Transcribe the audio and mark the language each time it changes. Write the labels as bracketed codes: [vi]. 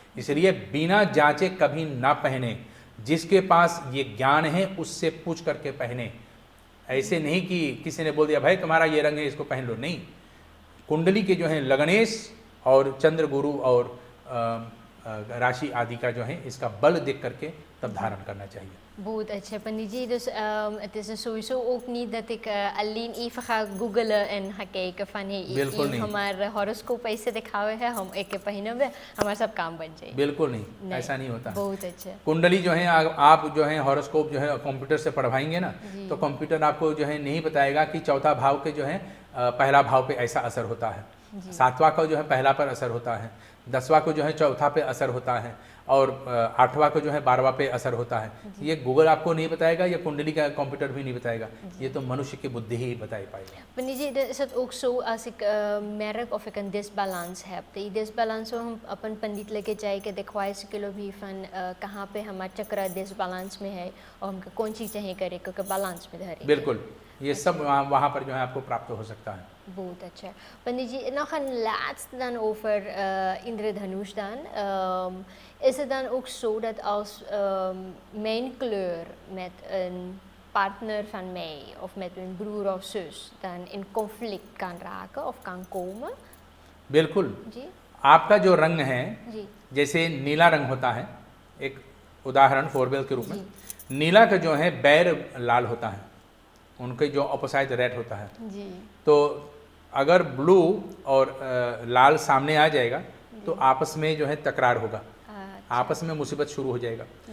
[hi] इसलिए बिना जांचे कभी ना पहने। जिसके पास ये ज्ञान है उससे पूछ करके पहने। ऐसे नहीं कि किसी ने बोल दिया भाई तुम्हारा ये रंग है इसको पहन लो, नहीं। कुंडली के जो है लग्नेश और चंद्र गुरु और राशि आदि का जो है इसका बल देख करके तब धारण करना चाहिए। [nl] Goed, Pandit ji. Dus het is sowieso ook niet dat ik alleen even ga googlen en ga kijken van hey, [hi] हमारा हॉरोस्कोप ऐसे दिखा हुआ है, हम एक पहने हुए हमारा सब काम बन जाए। बिल्कुल नहीं, ऐसा नहीं होता। बहुत अच्छा। कुंडली जो है आप जो है हॉरोस्कोप जो है कंप्यूटर से पढ़वाएंगे ना, तो कंप्यूटर आपको जो है नहीं बताएगा कि चौथा भाव के जो है पहला भाव पे ऐसा असर होता है, सातवां का जो है पहला पर असर होता है, 10वां को जो है चौथा पे असर होता है और 8वां को जो है 12वां पे असर होता है। ये गूगल आपको नहीं बताएगा, या कुंडली का कंप्यूटर भी नहीं बताएगा, ये तो मनुष्य की बुद्धि ही बता पाएगा। Pandit ji, [nl] is het ook zo als ik merk of ik een disbalans heb, [hi] तो ये डिसबालांस हम अपन पंडित लेके जाएंगे, दिखवाए सके लो भी फन कहाँ पे हमारा चक्र डिसबालांस में है और हमको कौन चीज़ चाहिए करे क्योंकि बैलेंस में धरे। बिल्कुल, ये सब वहाँ पर जो है आपको प्राप्त हो सकता है। बहुत अच्छा। [nl] Pandit ji, nog een laatste dan over Indradhanush dan. Is het dan ook zo dat als mijn kleur met een partner van mij of met een broer of zus dan in conflict kan raken of kan komen? [hi] बिल्कुल जी। आपका जो रंग है, जी। जैसे नीला रंग होता है, एक उदाहरण फोरबेल के रूप में, नीला का जो है बैर लाल होता है, उनके जो अपोजिट रेड होता है जी। तो अगर ब्लू और लाल सामने आ जाएगा तो आपस में जो है तकरार होगा, आपस में मुसीबत शुरू हो जाएगा।